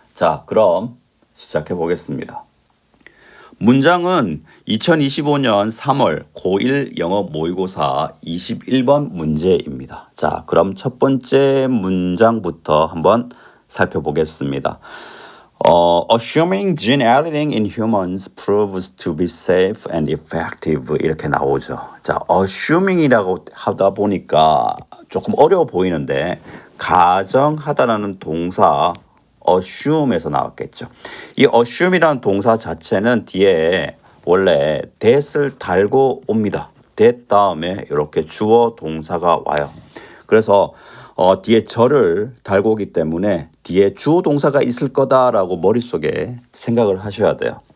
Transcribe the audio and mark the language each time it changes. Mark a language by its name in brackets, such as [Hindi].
[Korean] 자, 그럼 시작해 보겠습니다. 문장은 2025년 3월 고1 영어 모의고사 21번 문제입니다. 자, 그럼 첫 번째 문장부터 한번 살펴보겠습니다. [English] Assuming gene editing in humans proves to be safe and effective [Korean] 이렇게 나오죠. 자, assuming이라고 하다 보니까 조금 어려워 보이는데 가정하다라는 동사 assume에서 나왔겠죠. 이 assume이라는 동사 자체는 뒤에 원래 that을 달고 옵니다. that 다음에 이렇게 주어 동사가 와요. 그래서 뒤에 절을 달고 오기 때문에 뒤에 주어 동사가 있을 거다라고 머릿속에 생각을 하셔야 돼요.